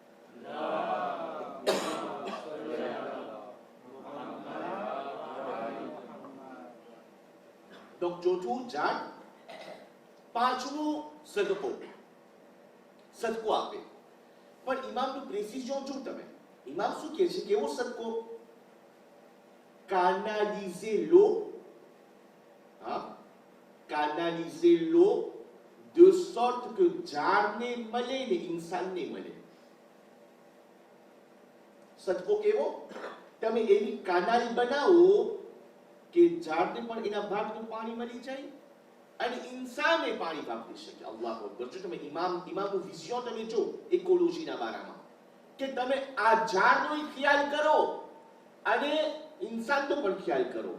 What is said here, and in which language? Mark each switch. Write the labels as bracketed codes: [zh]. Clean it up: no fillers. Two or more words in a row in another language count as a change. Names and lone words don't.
[gu] donc ચોથું ઝાડ. પાંચમું સદકો આપે. પણ ઇમામનું પ્રેસિઝન જો તમે, ઇમામ શું કહે છે? કેવો સદકો? [fr] canaliser l'eau, hein, canaliser l'eau de sorte que [gu] ઝાડને મળે ને ઇન્સાનને મળે. સદકો કેવો? તમે એવી કાનાલ બનાવો કે ઝાડને પણ એના ભાગનું પાણી મળી જાય અને ઇન્સાને પાણી વાપરી શકે. [ar] الله أكبر. [gu] જો તમે ઇમામનું વિઝન તમે જો ઇકોલોજીના બારામાં, કે તમે આ ઝાડનો ખ્યાલ કરો અને ઇન્સાનનો પણ ખ્યાલ કરો.